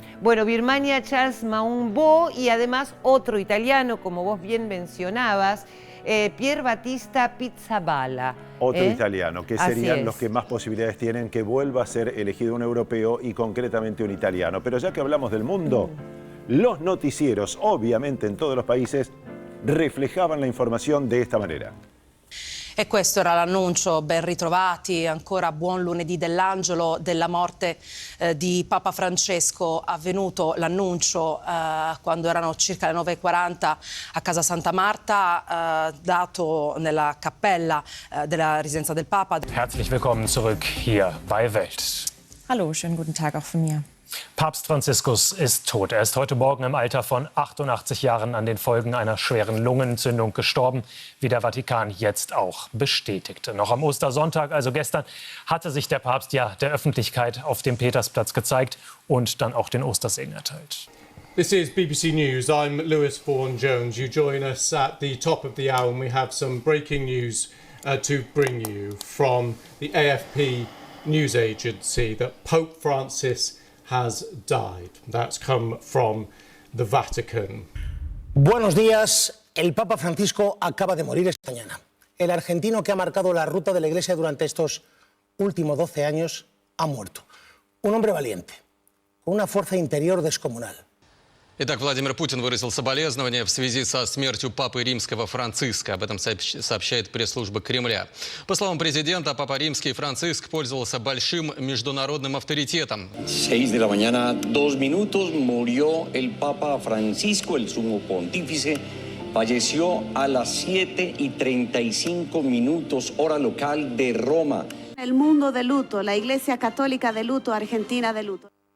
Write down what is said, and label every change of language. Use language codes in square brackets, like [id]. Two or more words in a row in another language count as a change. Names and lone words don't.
[es] Bueno, Birmania, Charles Maumbo y además otro italiano, como vos bien mencionabas, Pier Battista Pizzaballa. Otro italiano, que Así serían es. los que más posibilidades tienen que vuelva a ser elegido un europeo y concretamente un italiano. Pero ya que hablamos del mundo, los noticieros, obviamente en todos los países, reflejaban la información de esta manera. [it] E questo era l'annuncio, ben ritrovati, ancora buon lunedì dell'angelo della morte di Papa Francesco, avvenuto l'annuncio quando erano circa le 9:40 a Casa Santa Marta, dato nella cappella della residenza del Papa. [de] Herzlich willkommen zurück hier bei Welt. Hallo, schönen guten Tag auch von mir. Papst Franziskus ist tot. Er ist heute Morgen im Alter von 88 Jahren an den Folgen einer schweren Lungenentzündung gestorben, wie der Vatikan jetzt auch bestätigte. Noch am Ostersonntag, also gestern, hatte sich der Papst ja der Öffentlichkeit auf dem Petersplatz gezeigt und dann auch den Ostersegen erteilt. [en] This is BBC News. I'm Lewis Vaughan-Jones. You join us at the top of the hour and we have some breaking news to bring you from the AFP news agency that Pope Francis has died. That's come from the Vatican. [es] Buenos días. El Papa Francisco acaba de morir esta mañana. El argentino que ha marcado la ruta de la Iglesia durante estos últimos 12 años ha muerto. Un hombre valiente, con una fuerza interior descomunal. [ru] Итак, Владимир Путин выразил соболезнования в связи со смертью Папы Римского Франциска. Об этом сообщает пресс-служба Кремля. По словам президента, Папа Римский Франциск пользовался большим международным авторитетом. [es] 6 de la mañana, 2 minutos, murió el Papa Francisco, el sumo pontífice. Falleció a las 7:35 minutos, hora local de Roma. El mundo de luto, la Iglesia Católica de luto, Argentina de luto.